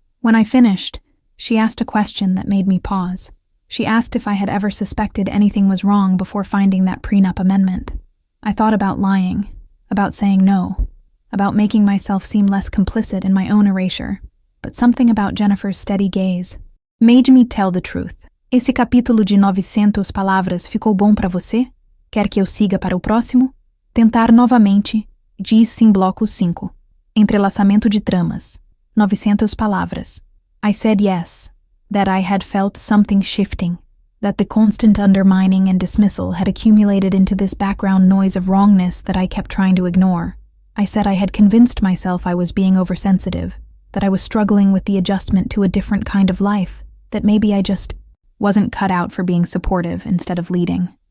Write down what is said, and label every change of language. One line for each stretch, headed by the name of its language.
English: When I finished, she asked a question that made me pause. She asked if I had ever suspected anything was wrong before finding that prenup amendment. I thought about lying, about saying no, about making myself seem less complicit in my own erasure, but something about Jennifer's steady gaze made me tell the truth.
Portuguese: Esse capítulo de 900 palavras ficou bom para você? Quer que eu siga para o próximo? Tentar novamente, diz em bloco 5. Entrelaçamento de tramas. 900 palavras.
English: I said yes, that I had felt something shifting, that the constant undermining and dismissal had accumulated into this background noise of wrongness that I kept trying to ignore. I said I had convinced myself I was being oversensitive, that I was struggling with the adjustment to a different kind of life, that maybe I just wasn't cut out for being supportive instead of leading.